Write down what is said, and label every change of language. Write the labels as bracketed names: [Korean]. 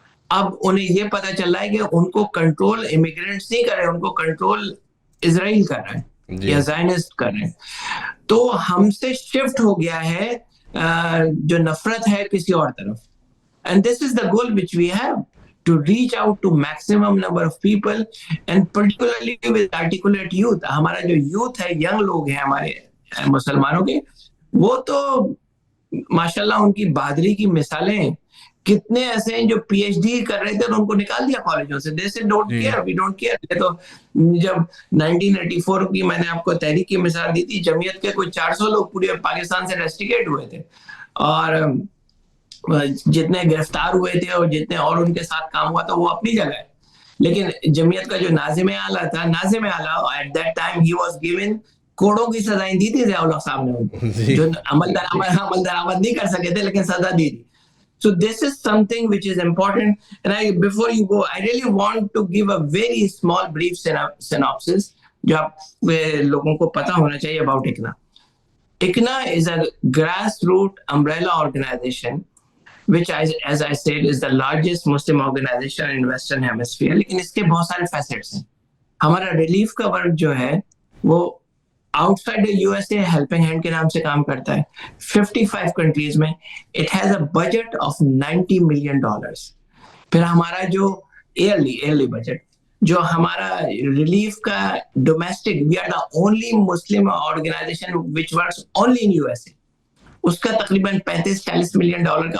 [Urdu] اب انہیں یہ پتا چل رہا ہے کہ ان کو کنٹرول امیگرینٹس نہیں کر رہے، ان کو کنٹرول اسرائیل کر رہے ہیں یا زائنسٹ کر رہے ہیں. تو ہم سے شفٹ ہو گیا ہے جو نفرت ہے کسی اور طرف. [English] And this is the goal which we have, to reach out to maximum number of people and particularly with articulate youth. [Urdu] ہمارا جو youth ہے، young لوگ ہیں ہمارے مسلمانوں کے، وہ تو ماشاءاللہ ان کی بہادری کی مثالیں. کتنے ایسے ہیں جو PhD کر رہے تھے اور ان کو نکال دیا کالجوں سے. [English] They said don't care, we don't care. [Urdu] تو جب 1984 کی میں نے آپ کو تحریک کی مثال دی تھی، جمعیت کے کوئی 400 لوگ پورے پاکستان سے ریسٹیکیٹ ہوئے تھے، اور جتنے گرفتار ہوئے تھے اور جتنے اور ان کے ساتھ کام ہوا تھا وہ اپنی جگہ ہے. لیکن جمعیت کا جو ناظم اعلیٰ تھا، ناظم اعلیٰ [English] at that time ہی was given, [Urdu] کوڑوں کی سزائیں دی تھی ضیاء الحق صاحب نے ان کو، جو عمل درآمد نہیں کر سکے تھے لیکن سزا دی تھی. [English] So this is something which is important. And before you go, I really want to give a very small brief synopsis [Urdu] جو آپ لوگوں کو پتا ہونا چاہیے [English] about ICNA. ICNA is a grassroots umbrella organization which, as I said, is the largest Muslim organization in Western Hemisphere. [Urdu] لیکن اس کے بہت سارے facets ہیں. ہمارا ریلیف کا ورک جو ہے وہ out side USA helping hand کے نام سے کام کرتا ہے 55 کنٹریز میں. [English] It has a budget of $90 million. [Urdu] پھر ہمارا جو ایئرلی بجٹ جو ہمارا ریلیف کا domestic, [English] we are the only Muslim organization which works only in USA، [Urdu] اس کا تقریباً $35-40 million کا.